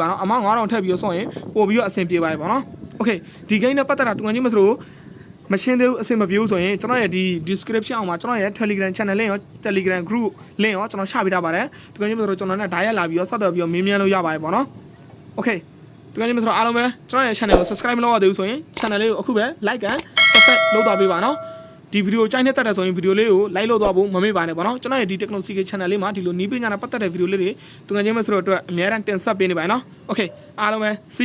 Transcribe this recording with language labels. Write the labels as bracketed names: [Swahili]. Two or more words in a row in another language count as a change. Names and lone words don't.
[Burmese] နော် amount 9000ထည့်ပြီးတော့ဆော့ရင်ပို့ပြီးတော့အဆင်ပြေပါပြီပေါ့နော် okay ဒီ game နဲ့ပတ်သက်တာသူငယ်ချင်းမဆိုတော့မရှင်းသေးဘူးအဆင်မပြေဘူး ဆိုရင်ကျွန်တော်ရဲ့ဒီ description အောက်မှာကျွန်တော်ရဲ့ [English] Telegram channel link [Burmese] ရော [English] Telegram group link [Burmese] ရောကျွန်တော်ချပေးထားပါတယ်သူငယ်ချင်းမဆိုတော့ကျွန်တော်နဲ့ dial လာပြီးတော့ဆက်သွယ်ပြီးတော့မေးမြန်းလို့ရပါတယ်ပေါ့နော် okay သူငယ်ချင်းမဆိုတော့အားလုံးပဲကျွန်တော်ရဲ့ channel ကို subscribe မလုပ်ရသေးဘူးဆိုရင် channel လေးကိုအခုပဲ [English] like and subscribe [Burmese] လုပ်သွားပေးပါနော်ဒီဗီဒီယိုကြိုက်နေတတ်တဲ့ဆိုရင်ဗီဒီယိုလေးကို like လုပ်သွားဖို့မမေ့ပါနဲ့ပေါ့နော်ကျွန်တော်ရဲ့ဒီ [English] technology channel [Burmese] လေးမှာဒီလိုနီးပညာနဲ့ပတ်သက်တဲ့ဗီဒီယိုလေးတွေသူငယ်ချင်းမဆိုတော့အတွက်အများအားတင်ဆက်ပေးနေပါနော် okay အားလုံးပဲ see